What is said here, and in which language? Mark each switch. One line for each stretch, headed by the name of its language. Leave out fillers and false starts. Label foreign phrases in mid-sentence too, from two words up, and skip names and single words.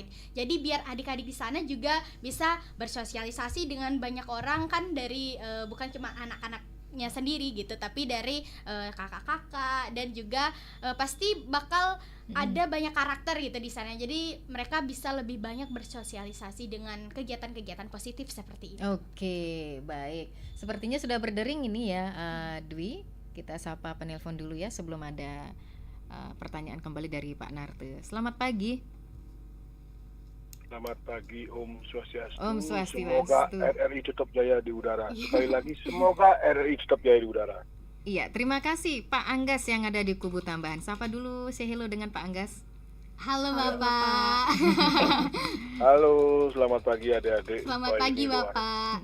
Indonesian: Jadi biar adik-adik di sana juga bisa bersosialisasi dengan banyak orang kan dari bukan cuma anak-anaknya sendiri gitu, tapi dari kakak-kakak dan juga pasti bakal ada banyak karakter gitu di sana. Jadi mereka bisa lebih banyak bersosialisasi dengan kegiatan-kegiatan positif seperti itu. Oke, baik. Sepertinya sudah berdering ini ya, Dwi. Kita sapa penelpon dulu ya sebelum ada pertanyaan kembali dari Pak Narte. Selamat pagi. Selamat pagi,
Sanskrit: Om Swastiastu. Om Swastiastu.
Indonesian: Semoga RRI tetap jaya di udara. Sekali lagi, semoga RRI tetap jaya di udara. Iya, terima kasih Pak Anggas yang ada di Kubu Tambahan. Sapa dulu,
English: say hello
Indonesian: dengan Pak Anggas. Halo Bapak. Halo, selamat pagi adik-adik. Selamat pagi Bapak.